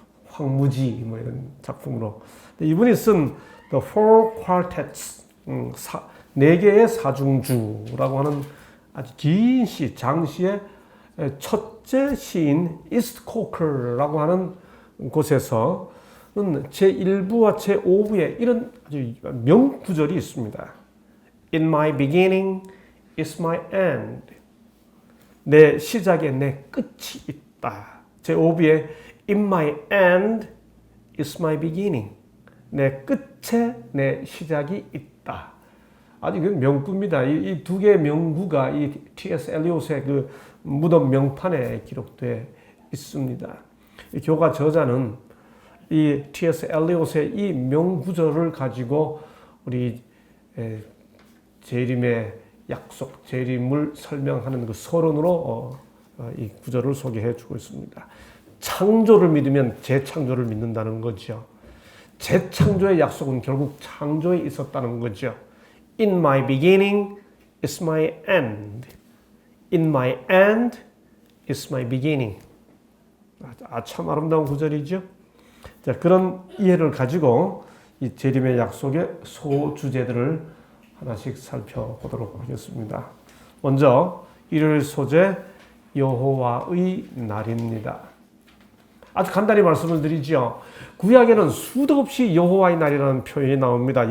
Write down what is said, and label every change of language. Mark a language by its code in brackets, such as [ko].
[ko] 황무지 이런 작품으로. 이분이 쓴 The Four Quartets, 4개의 사중주라고 하는 아주 긴 시, 장시의 첫째 시인 이스트 코커라고 하는 곳에서는 제1부와 제5부에 이런 아주 명구절이 있습니다. [en] In my beginning is my end. [ko] 내 시작에 내 끝이 있다. 제5부에 [en] In my end is my beginning. [ko] 내 끝에 내 시작이 있다. 아주 명구입니다. 이 두 개의 명구가 이 T.S. 엘리엇의 그 무덤 명판에 기록되어 있습니다. 이 교과 저자는 이 T.S. 엘리엇의 이 명구절을 가지고 우리 재림의 약속, 재림을 설명하는 그 서론으로 이 구절을 소개해 주고 있습니다. 창조를 믿으면 재창조를 믿는다는 거죠. 재창조의 약속은 결국 창조에 있었다는 거죠. [en] In my beginning is my end. In my end is my beginning. [ko] 참 아름다운 구절이죠. 자, 그런 이해를 가지고 이 재림의 약속의 소주제들을 하나씩 살펴보도록 하겠습니다. 먼저 일요일 소재 여호와의 날입니다. 아주 간단히 말씀을 드리죠. 구약에는 수도 없이 여호와의 날이라는 표현이 나옵니다.